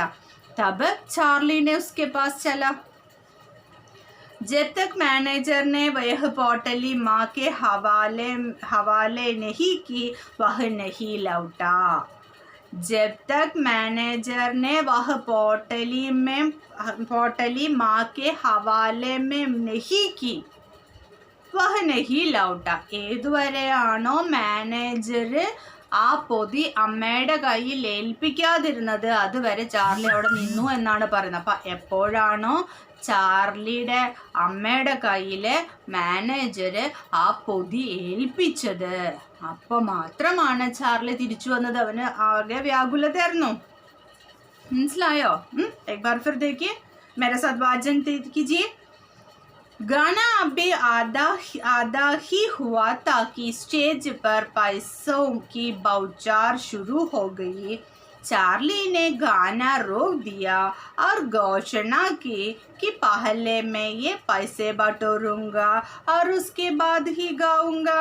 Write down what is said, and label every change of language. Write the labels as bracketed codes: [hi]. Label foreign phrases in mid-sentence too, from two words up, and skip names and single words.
[hi] तब चार्ली ने उसके पास चला। जब तक मैनेजर ने वह पोटली माँ के हवाले नहीं की वह नहीं लौटा। जब तक मैनेजर ने वह पोटली माँ के हवाले में नहीं की वह नहीं लौटा। [ml] ഏതുവരെയാണോ മാനേജർ ആ പൊതി അമ്മയുടെ കയ്യിൽ ഏൽപ്പിക്കാതിരുന്നത് അതുവരെ ചാർലി അവിടെ നിന്നു എന്നാണ് പറയുന്നത്. അപ്പം എപ്പോഴാണോ ചാർലിയുടെ അമ്മയുടെ കയ്യിൽ മാനേജർ ആ പൊതി ഏൽപ്പിച്ചത് അപ്പോൾ മാത്രമാണ് ചാർലി തിരിച്ചു വന്നത്. അവന് ആകെ വ്യാകുലതയായിരുന്നു. മനസ്സിലായോ? [hi] एक बार फिर देखिए, मेरे साथ वाचन कीजिए। गाना अभी आधा ही हुआ था कि स्टेज पर पैसों की बौछार शुरू हो गई। चार्ली ने गाना रोक दिया और घोषणा की कि पहले मैं ये पैसे बटोरूंगा और उसके बाद ही गाऊंगा।